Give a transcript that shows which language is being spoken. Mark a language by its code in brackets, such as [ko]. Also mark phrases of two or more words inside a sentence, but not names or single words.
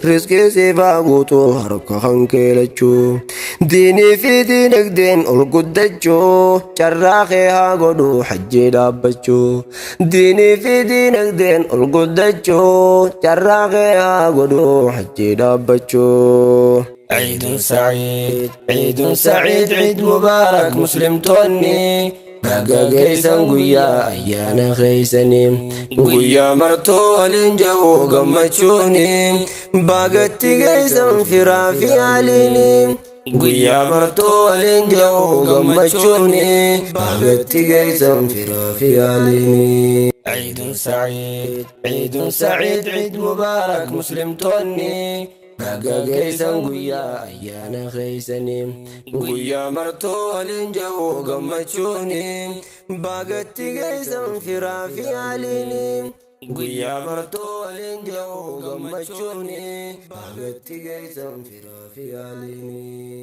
[om] Riskii siif haa guutu harka kan keelachuu. Diinii fi diinagdeen ol guddachuu. Carraa kee haa godhu hajjii dhaabbachuu. Diinii fi diinagdeen ol guddachuu. Carraa kee haa godhu hajjii dhaabbachuu. [ar] عيد سعيد، عيد سعيد، عيد مبارك مسلمتوني. [om] Baga geessan guyyaa ayyaana keessanii. Guyyaa martuu waliin ga'u gammachuuni. Bagatti geessan firaa fi yaaliini. Guyyaa martuu waliin ga'u gammachuuni. Bagatti geessan firaa fi yaaliini. [ar] عيد سعيد، عيد سعيد، عيد مبارك مسلمتوني. [om] Baga geessan guyyaa ayyaana keessanii. Guyyaa martuu waliin ga'u gammachuuni. Bagatti geessan firaa fi yaaliini. Guyyaa martuu waliin ga'u gammachuuni. Bagatti geessan firaa fi yaaliini.